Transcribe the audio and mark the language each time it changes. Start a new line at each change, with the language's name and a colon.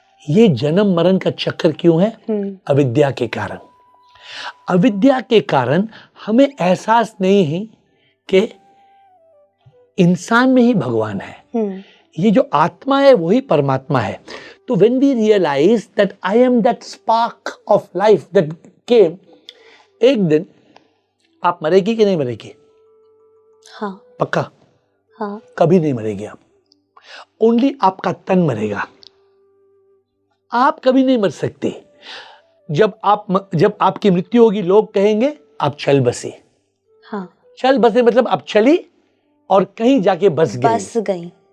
Hindi: ये जन्म मरण का चक्कर क्यों है? अविद्या के कारण। अविद्या के कारण हमें एहसास नहीं है कि इंसान में ही भगवान है। ये जो आत्मा है वही परमात्मा है।
English: तो when we realize that I am that spark of life that came,
Hindi: एक दिन आप मरेगी कि नहीं मरेगी? हाँ। पक्का? हाँ। कभी नहीं मरेगी आप। ओनली आपका तन मरेगा, आप कभी नहीं मर सकती। जब आपकी मृत्यु होगी, लोग कहेंगे आप चल बसी। हाँ। चल बसे मतलब आप चली और कहीं जाके बस गई।